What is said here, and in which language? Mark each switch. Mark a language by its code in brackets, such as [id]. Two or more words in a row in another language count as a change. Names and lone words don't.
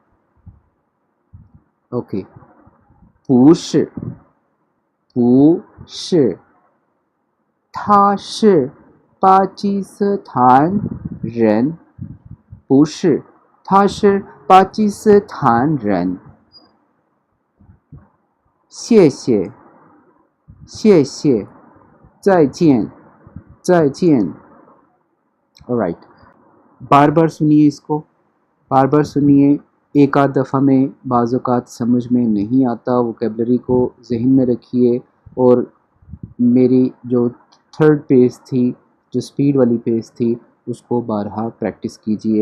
[zh] OK, 不是，不是，他是巴基斯坦人，不是，他是巴基斯坦人。谢谢，谢谢，再见，再见。Alright, [ur] بار بار سنیے اس کو، بار بار سنیے، ایک آدھ دفعہ میں بعض اوقات سمجھ میں نہیں آتا، ووکیبلری کو ذہن میں رکھیے. اور میری جو [en] third page [ur] تھی، جو اسپیڈ والی پیج تھی، اس کو بارہا پریکٹس کیجیے.